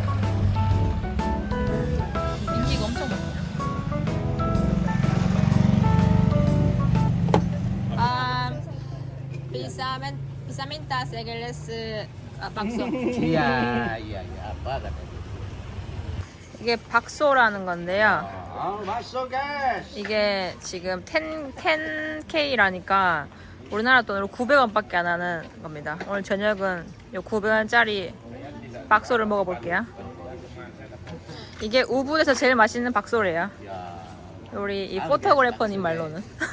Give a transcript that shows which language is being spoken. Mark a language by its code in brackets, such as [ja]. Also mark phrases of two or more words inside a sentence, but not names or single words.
[ko] 인기가 엄청 많아요. [id] Bisa minta segelas bakso. Iya. Apa katanya? [ko] 이게 박소라는 건데요. [id] Masuk guys. [ko] 이게 지금 10K라니까 우리나라 돈으로 900원밖에 안 하는 겁니다. 오늘 저녁은 이 900원짜리 박소를 먹어볼게요. 이게 우붓에서 제일 맛있는 박소래요. 우리 이 포토그래퍼님 말로는.